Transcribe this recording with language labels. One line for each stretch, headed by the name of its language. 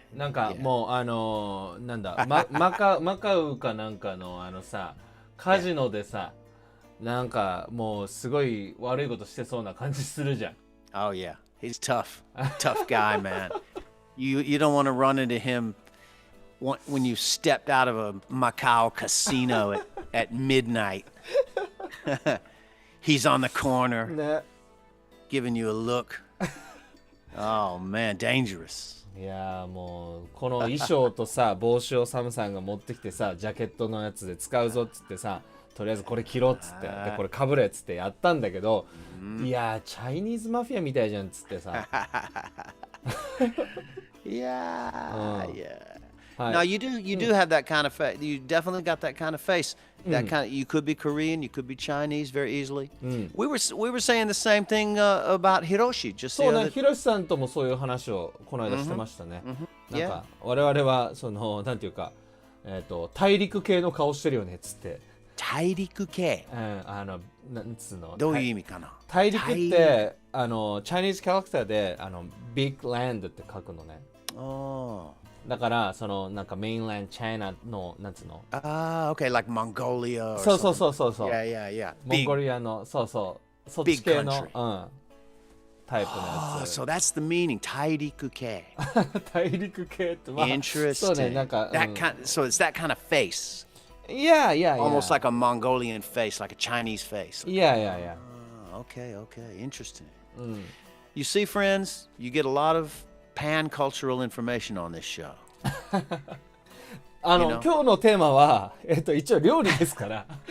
Japanese: なんかもうなんだマカウかなんかのさカジノでさなんかもうすごい悪いことしてそうな感じするじゃん。
English: Oh yeah, he's tough guy, man. You don't want to run into him when you stepped out of a Macau casino at midnight. He's on the corner,
Japanese: ね。
English: giving you a look. Oh man, dangerous.
Japanese: いやーもうこの衣装とさ帽子をサムさんが持ってきてさジャケットのやつで使うぞっつってさとりあえずこれ着ろっつってでこれかぶれっつってやったんだけど、いやーチャイニーズマフィアみたいじゃんっつってさ。
English: Yeah. Now you do have that kind of face. You definitely got that kind of face. That kind of, you could be Korean, you could be Chinese very easily. We were saying the same thing about Hiroshi just
Japanese: そう
English: the
Japanese: ね、
English: other.
Japanese: ヒロシさんともそういう話をこの間してましたね。なんか我々はそのなんていうか大陸系の顔してるよねっつって。大陸系。なんつうの。どういう意味かな。大陸って
English: チャイニーズキャラクター
Japanese: で
English: ビッグランド
Japanese: って書くのね。だからそのなんか
English: メインランドチャイナ
Japanese: のなんつうの。
English: Okay, like Mongolia or
Japanese: そうそう
English: something.
Japanese: そうそう。
English: Yeah.
Japanese: モンゴリアのそうそうそっち系のタイプのやつ。
English: So that's the meaning. 大陸系。
Japanese: 大陸系ってまあ
English: Interesting.
Japanese: そうねなんか。
English: So it's that kind of face. Yeah. Almost like a Mongolian face, like a Chinese face. Yeah. Okay. Interesting. You see, friends, you get a lot of pan-cultural information on this show.
Japanese: 今日のテーマは一応料理ですから。